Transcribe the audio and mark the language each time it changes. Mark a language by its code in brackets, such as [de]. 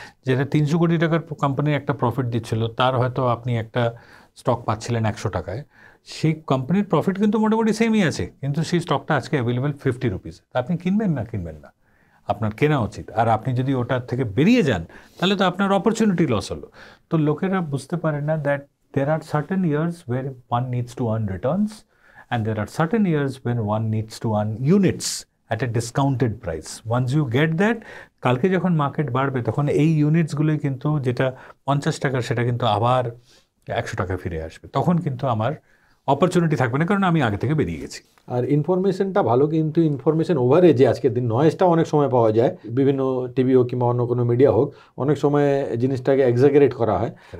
[bn] যেটা 300 কোটি টাকার কোম্পানির একটা প্রফিট দিচ্ছিল, তার হয়তো আপনি একটা স্টক পাচ্ছিলেন 100 টাকায়, সেই কোম্পানির প্রফিট কিন্তু মোটামুটি সেমই আছে, কিন্তু সেই স্টকটা আজকে অ্যাভেলেবেল 50 রুপিস। আপনি কিনবেন না, আপনার কেনা উচিত। আর আপনি যদি ওটার থেকে বেরিয়ে যান, তাহলে তো আপনার অপরচুনিটি লস হলো। তো লোকেরা বুঝতে পারে না [en] That there are certain years where one needs to earn returns and there are certain years when one needs to earn units at a discounted price. Once you get that, [bn] কালকে যখন market বাড়বে, তখন এই ইউনিটসগুলোই কিন্তু, যেটা 50 টাকার, সেটা কিন্তু আবার 100 টাকা ফিরে আসবে। তখন কিন্তু আমার অপরচুনিটি থাকবে না, কারণ আমি আগে থেকে বেরিয়ে গেছি। আর ইনফরমেশনটা ভালো, কিন্তু ইনফরমেশন ওভারে যে আজকের দিন নয়েজটা অনেক সময় পাওয়া যায়, বিভিন্ন টিভি হোক কিংবা অন্য কোনো মিডিয়া হোক, অনেক সময় জিনিসটাকে এক্সাজারেট করা হয়।